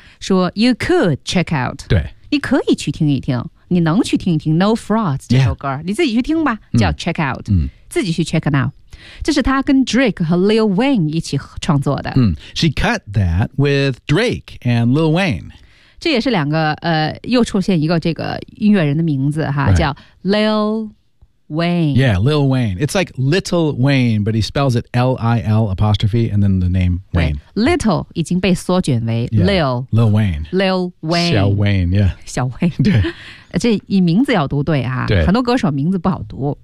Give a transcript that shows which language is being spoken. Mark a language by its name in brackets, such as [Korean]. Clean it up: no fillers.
[English] 说 you could check out [Chinese] 对你可以去听一听你能去听一听 No Frauds 这首歌、 [English] yeah. [Chinese] 你自己去听吧叫 [English] Check Out、 [Chinese] 嗯、自己去 [English] Check It Out [Chinese] 这是他跟 Drake 和 Lil Wayne 一起创作的、 [English] 嗯、She cut that with Drake and Lil Wayne [Chinese] 这也是两个又出现一个这个音乐人的名字哈、 [English] right. [Chinese] 叫 Lil Wayne. [English] Yeah, Lil Wayne. It's like Little Wayne, but he spells it L-I-L apostrophe and then the name Wayne. [Chinese] Little 已经被缩卷为 Lil. [English] Yeah, Lil Wayne. Lil Wayne. [Chinese] 小 Wayne, yeah. 小 Wayne. 对。这以名字要读对啊，对，很多歌手名字不好读。